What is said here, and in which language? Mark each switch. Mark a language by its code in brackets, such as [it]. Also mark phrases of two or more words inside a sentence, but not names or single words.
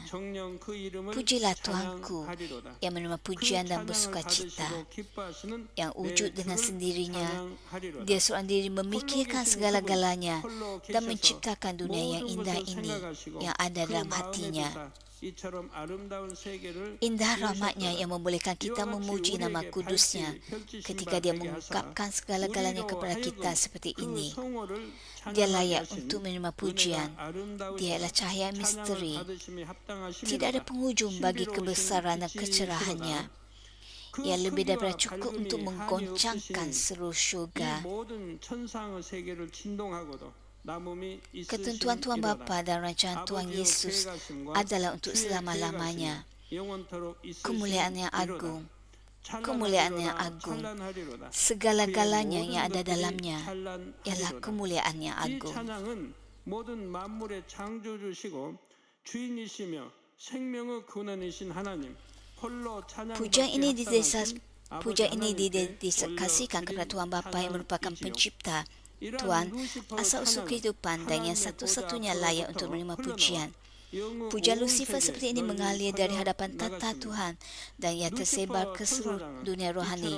[ms] Pujilah Tuhanku yang menerima pujian dan bersukacita, yang wujud dengan sendirinya. Dia seorang diri memikirkan segala-galanya dan menciptakan dunia yang indah ini yang ada dalam hatinya. [ko] 이처럼 아름다운 세계를 [ms] Indah rahmatnya yang membolehkan kita memuji nama kudusnya ketika dia mengungkapkan segala-galanya kepada kita seperti ini. Dia layak untuk menerima pujian. Dia adalah cahaya misteri. Tidak ada penghujung bagi kebesaran dan kecerahannya. Ia lebih daripada cukup untuk menggoncangkan seluruh syurga. Ketentuan Tuhan Bapa dan rancangan Tuhan Yesus adalah untuk selama-lamanya. Kemuliaan yang agung, kemuliaan yang agung, segala-galanya yang ada dalamnya ialah kemuliaan yang agung. [ko] 모든 만물의 창조주시고 주인이시며 생명의 근원이신 하나님 홀로 [ms] Pujian ini didedikasikan kepada Tuhan Bapa yang merupakan pencipta, Tuhan, asal-usul kehidupan dan yang satu-satunya layak untuk menerima pujian. Pujian Lucifer seperti ini mengalir dari hadapan tata Tuhan dan ia tersebar ke seluruh dunia rohani.